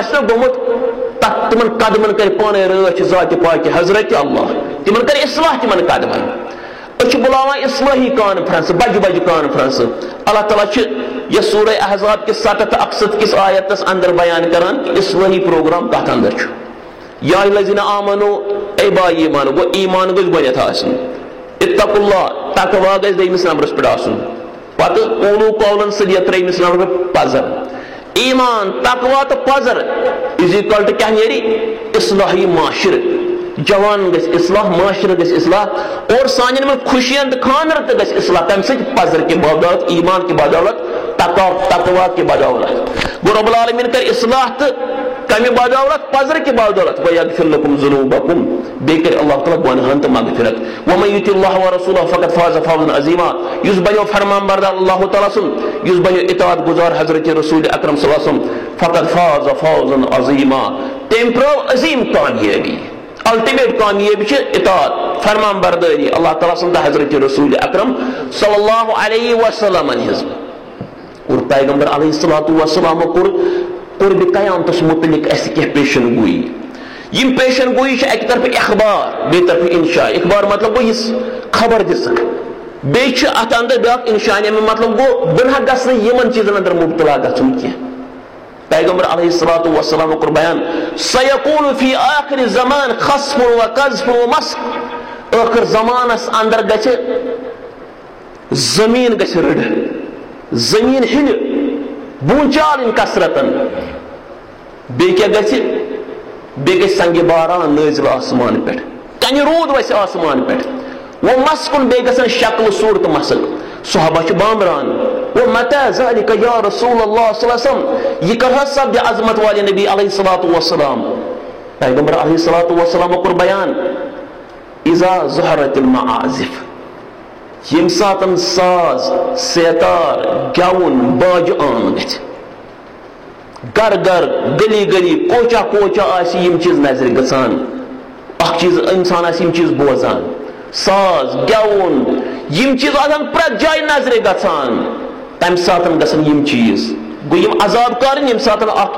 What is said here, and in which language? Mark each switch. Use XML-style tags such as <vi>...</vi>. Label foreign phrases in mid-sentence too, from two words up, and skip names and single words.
<ks>آسہِ نا گوٚمُت تتھ تِمن قدمن کرِ پانے رٲچھ ذاتِ پاکہِ حضرت اللہ تِمن کرِ اصلاح تِمن قدمن أسۍ چھِ بُلاوان اصلٲحی کانفرنس بجہِ بجہِ کانفرنس اللہ تعالیٰ چھِ یہِ سورہ احزاب کِس 67 کِس آیتس اندر بیان کران کہِ اصلٲحی پروگرام کتھ اندر چھُ</ks> <ar>یا الذین آمنو</ar> <ks>اے بھائی ایمان گوٚو ایمان گژھِ گۄڈنیتھ آسُن</ks> <ar>اتقوا اللہ</ar> <ks>تقوا گژھِ دوٚیمِس نمبرس پٮ۪ٹھ آسُن پتہٕ</ks> <ar>قولوا قولا سدیدا</ar> <ks>ترٛیٚیمِس نمبرس پٮ۪ٹھ پزر ایمان تقوا تہٕ پزر از اِکول ٹو کیٛاہ نیرِ اصلاحی معاشرٕ جوان گژھِ اصلاح معاشرٕ گژھِ اصلاح اور سانٮ۪ن منٛز خوشین تہٕ خانٛدر تہِ گژھِ اصلاح تمہِ سۭتۍ پزر کہِ بدولت ایمان کہِ بدولت تقوا کہِ بدولت گوٚو رۄب العالمیٖن کرِ اصلاح تہٕ کمہِ بدولت پزر کہِ بدولت</ks> <ar>ویغفر لکم ذنوٗبکم</ar> <ks>بیٚیہِ کرِ اللہ تعالیٰ گۄنہن تہٕ مغفرت</ks> <ar>ومن یُطع اللہ ورسولہ فقد فاز فوزا عظیما</ar> <ks>یُس بنیو فرمان بردار اللہ تعالیٰ سُنٛد یُس بنیو اطاعت گزار حضرت رسول اکرم</ks> <ar>صلی اللہ علیہ وسلم فقد فاز فوزا عظیما</ar> <ks>تٔمۍ پرٛٲو عظیٖم کامیٲبی الٹیمیٹ کامیٲبی چھِ اطاعت فرمان بردٲری اللہ تعالیٰ سُنٛد تہٕ حضرت رسول اکرم</ks> <ar>صلی اللہ علیہ وسلم</ar> <ks>ہِنٛز اور پیغمبر</ks> <ar>علیہ الصلوۃ والسلام</ar> <ks>کوٚر قربِ قیامتس متعلق اسہِ کینٛہہ پیشن گویی یِم پیشن گویی چھِ اکہِ طرفہٕ اخبار بیٚیہِ طرفہٕ انشاء اخبار مطلب گوٚو یُس خبر دِژٕکھ بیٚیہِ چھِ اتھ اندر بیٛاکھ انشاء امیُک مطلب گوٚو بہٕ نہ گژھٕ نہٕ یِمن چیٖزن اندر مبتلا گژھُن کینٛہہ پیغمبر</ks> <ar>علیہ الصلوۃ والسلام</ar> <ks>کوٚر بیان</ks> <ar>سیکون فی آخر زمان خصف وقذف ومسخ</ar> <ks>ٲخر زمانس اندر گژھِ زمیٖن گژھِ رٕڑٕ زمیٖن ہِلہِ بوٗنٛچال یِن کثرتن بیٚیہِ کیٛاہ گژھِ بیٚیہِ گژھِ سنگہِ باران نٲزِل آسمان پٮ۪ٹھ کنہِ روٗد وسہِ آسمان پٮ۪ٹھ وۄنۍ مسکُن بیٚیہِ گژھن شکلہٕ صوٗرتہٕ مسٕل صحابہ چھِ بامبران وۄنۍ</ks> <ar>متى ذلك یا رسول اللہ صلی اللہ علیہ وسلم</ar> <ks>یہ کر حظ سپدِ</ks> <ur>عظمت والے نبی</ur> <ar>علیہ الصلوۃ والسلام</ar> <ks>پیغمبر</ks> <ar>علیہ الصلوۃ والسلام</ar> <ks>کوٚر بیان</ks> <ar>اذا ظہرت المعازف</ar> <ks>ییٚمہِ ساتہٕ ساز سیتار گٮ۪وُن باجہِ عام گژھِ گر گر گلی گلی کوچا کوچا آسہِ یِم چیٖز نظرِ گژھان اکھ چیٖز انسان آسہِ یِم چیٖز بوزان ساز گٮ۪وُن یِم چیٖز آسان پرٛٮ۪تھ جایہِ نظرِ گژھان تمہِ ساتہٕ گژھن یِم چیٖز گوٚو یِم عذاب کارٕنۍ ییٚمہِ ساتہٕ اکھ</ks>